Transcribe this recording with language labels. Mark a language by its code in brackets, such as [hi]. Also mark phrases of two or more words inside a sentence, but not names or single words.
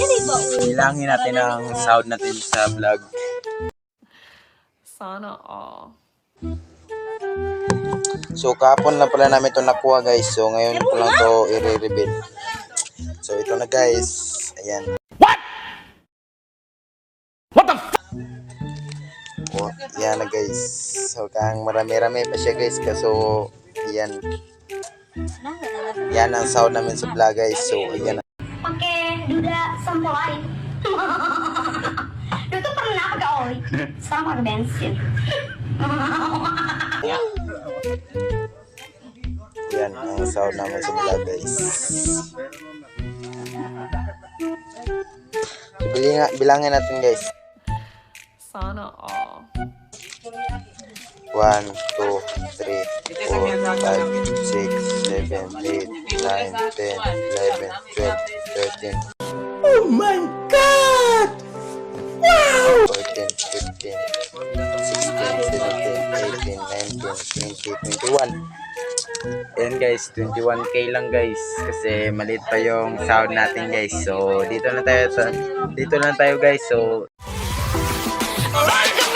[tl] Bilangin natin ang sahod natin sa vlog. Sana all. So, kahapon na pala namin ito nakuha guys. So, ngayon ko lang ito i-reveal. So, ito na guys. Ayan. [en] What the f***? [tl] Oh, yan na guys. So, kang marami-rami pa siya guys. Kaso, yan. Yan ang sahod namin sa vlog guys. So, ayan na. Pakai duda sampelai. [id] Dulu pernah pakai oli, sekarang pakai bensin. [tl] Yan ang sahod namin sa vlog guys. So, bilangin natin guys. Sana all. 1, 2, 3, 4, 5, 6, 7, 8, 9, 10, 11, 12, 13. [en] Oh my God! Wow! [tl] 14, 15, 16, 17, 18, 19, 20, 21. Ayan guys, 21k lang guys. Kasi maliit pa yung sahod natin guys. So, dito na tayo guys. So,